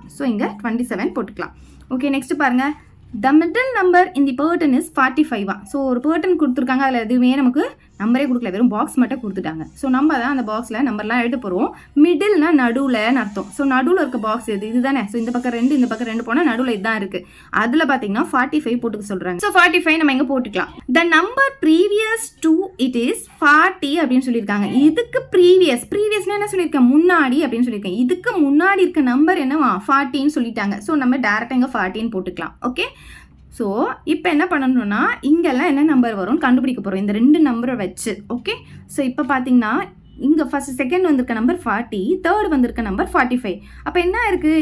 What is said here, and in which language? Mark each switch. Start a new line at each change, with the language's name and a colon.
Tamil: So இங்கே 27 போட்டுக்கலாம். Okay, next பாருங்கள்.
English: The middle number in the burden is 45.
Tamil: So ஒரு பர்டன் கொடுத்துருக்காங்க, அதில் எதுவுமே நமக்கு நம்பரே கொடுக்கல, வெறும் பாக்ஸ் மட்டும் கொடுத்துட்டாங்க. ஸோ நம்ம தான் அந்த பாக்ஸில் நம்பர்லாம் எழுத போகிறோம். மிடில்னா நடுவில்னு அர்த்தம். ஸோ நடுவில் இருக்க பாக்ஸ் இது தானே. ஸோ இந்த பக்கம் 2, இந்த பக்கம் 2 போனால் நடுவில் இதுதான் இருக்குது. அதில் பார்த்தீங்கன்னா 45 போட்டுக்க சொல்கிறாங்க. ஸோ 45 நம்ம எங்கே போட்டுக்கலாம்.
English: The number previous to it is 40
Tamil: அப்படின்னு சொல்லியிருக்காங்க. இதுக்கு ப்ரீவியஸ்னா என்ன சொல்லியிருக்கேன்? முன்னாடி அப்படின்னு சொல்லியிருக்கேன். இதுக்கு முன்னாடி இருக்க நம்பர் என்னவா? 40ன்னு சொல்லிட்டாங்க. ஸோ நம்ம டேரெக்டாக இங்கே 40ன்னு போட்டுக்கலாம். ஓகே, ஸோ இப்போ என்ன பண்ணணும்னா, இங்கெல்லாம் என்ன நம்பர் வரும்னு கண்டுபிடிக்க போகிறோம் இந்த 2 நம்பரை வச்சு. ஓகே, ஸோ இப்போ பார்த்தீங்கன்னா இங்கே ஃபர்ஸ்ட் செகண்ட் வந்திருக்க நம்பர் 40, தேர்ட் வந்திருக்க நம்பர் 45. அப்போ என்ன இருக்குது?